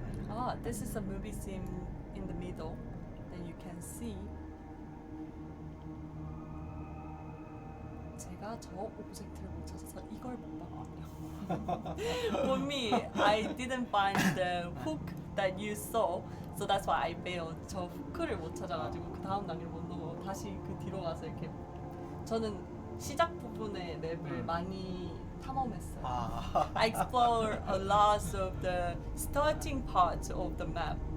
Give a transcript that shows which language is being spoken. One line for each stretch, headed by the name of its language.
English: Ah, this is a movie scene in the middle. Then you can see.
Korean: 제가 저 오브젝트를 못 찾아서 이걸 못 봤거든요.
English: For me, I didn't find the hook that you saw, so that's why I failed.
Korean: 저 후크를 못 찾아가지고 그 다음 단계를 못 넘어 다시 그 뒤로 가서 이렇게 저는 시작 부분의 맵을 많이 탐험했어요.
English: I explored a lot of the starting parts of the map.